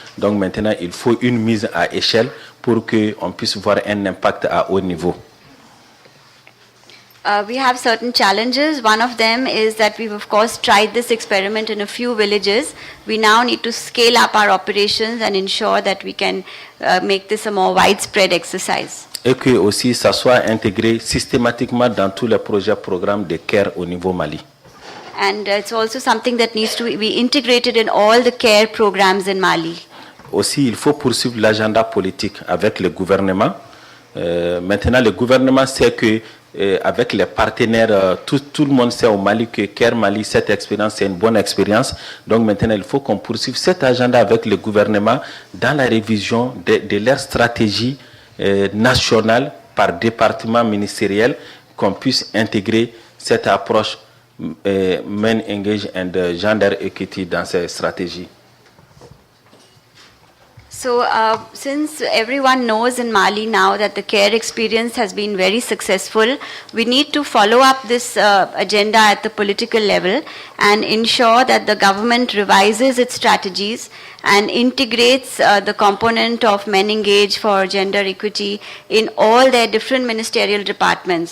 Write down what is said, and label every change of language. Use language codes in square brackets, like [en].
[fr] Donc maintenant, il faut une mise à échelle pour qu'on puisse voir un impact à haut niveau. [en] We have certain challenges. One of them is that we've of course tried this experiment in a few villages. We now need to scale up our operations and ensure that we can make this a more widespread exercise. [fr] Et que aussi ça soit intégré systématiquement dans tous les programmes de CARE au niveau Mali. [en] And it's also something that needs to be integrated in all the CARE programs in Mali. [fr] Aussi, il faut poursuivre l'agenda politique avec le gouvernement. Maintenant, le gouvernement sait que avec les partenaires, tout le monde sait au Mali que CARE Mali, cette expérience, c'est une bonne expérience. Donc maintenant, il faut qu'on poursuive cet agenda avec le gouvernement dans la révision de leur stratégie nationale par département ministériel, qu'on puisse intégrer cette approche Men Engage and Gender Equity dans ces stratégies. [en] So since everyone knows in Mali now that the CARE experience has been very successful, we need to follow up this agenda at the political level and ensure that the government revises its strategies and integrates the component of Men Engage for gender equity in all their different ministerial departments.